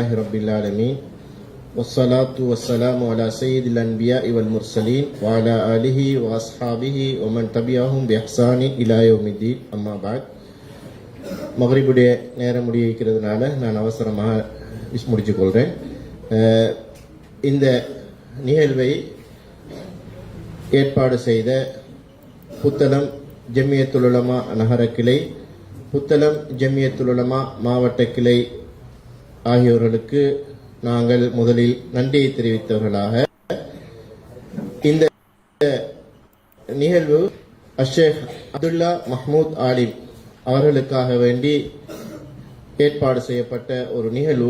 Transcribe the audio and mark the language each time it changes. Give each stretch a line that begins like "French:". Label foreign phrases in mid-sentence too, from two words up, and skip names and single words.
Arabic: رب العالمين والصلاة والسلام على سيد الأنبياء والمرسلين وعلى آله وأصحابه ومن تبعهم بإحسان إلى يوم الدين أما بعد.
Tamil: மக்ரிபுடைய நேரம் முடிக்கிறதுனால நான் அவசரமாக முடிச்சு கொள்கிறேன். இந்த நிகழ்வை ஏற்பாடு செய்த புத்தளம் ஜமியத்துல் உலமா நகர கிளை, புத்தளம் ஜமியத்துல் உலமா மாவட்ட கிளை ஆகியோர்களுக்கு நாங்கள் முதலில் நன்றியை தெரிவித்தவர்களாக, இந்த நிகழ்வு ஷேக் அப்துல்லா மஹ்மூத் ஆலிம் அவர்களுக்காக வேண்டி ஏற்பாடு செய்யப்பட்ட ஒரு நிகழ்வு.